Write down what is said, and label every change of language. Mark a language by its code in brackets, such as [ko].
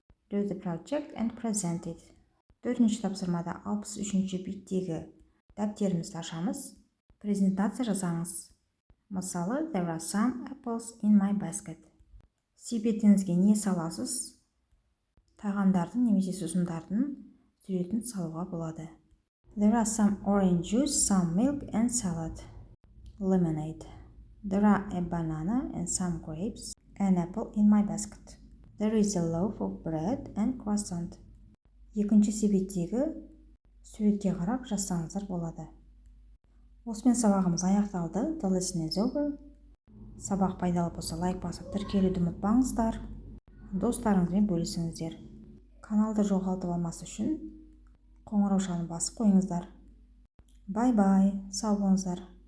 [en] Do the project and present it. [kk] Төртінші тапсырмада 63-ші беттегі дәптерімізді ашамыз. Презентация жасаңыз. Мысалы, [en] there are some apples in my basket. [kk] Себетіңізге не саласыз? Тағамдардың немесе сусындардың суретін салуға болады. [en] There are some orange juice, some milk and salad. Lemonade. There are a banana and some grapes, an apple in my basket. There is a loaf of bread and croissant. [kk] Екінші себеттегі суретке қарап жазсаңыздар болады. Осымен сабағымыз аяқталды. [en] The lesson is over. [kk] Сабақ пайдалы болса лайк басып тіркелуді ұмытпаңыздар. Достарыңызбен бөлісіңіздер. Каналды жоғалтып алмас үшін қоңырау шалын басып қойыңыздар. Бай-бай, сау болыңыздар.